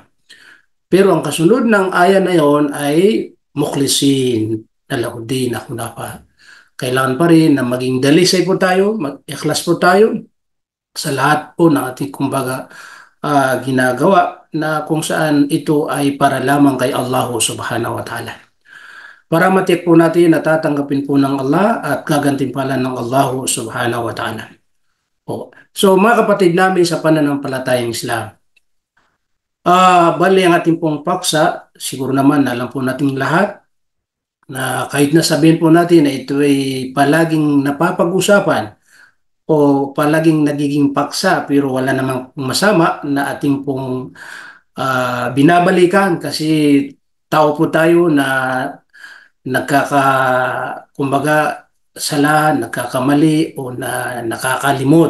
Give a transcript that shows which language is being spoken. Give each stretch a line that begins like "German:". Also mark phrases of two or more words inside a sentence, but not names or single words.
Filipino: Pero ang kasunod ng aya na yon ay
Arabic: مخلصين له الدين حنفاء.
Filipino: Kailangan pa rin na maging dalisay po tayo, mag-ikhlas po tayo sa lahat po ng ating kumbaga ginagawa, na kung saan ito ay para lamang kay Allah
Arabic: سبحانه وتعالى.
Filipino: Para matiyak po natin na tatanggapin po ng Allah at gagantimpalan ng Allah
Arabic: سبحانه وتعالى.
Filipino: So mga kapatid namin sa pananampalatayang Islam, bali ang ating pong paksa, siguro naman alam po nating lahat na kahit na sabihin po natin na ito ay palaging napapag-usapan o palaging nagiging paksa, pero wala namang masama na ating pong binabalikan, kasi tao po tayo na kumbaga sala, nagkakamali o na nakakalimot.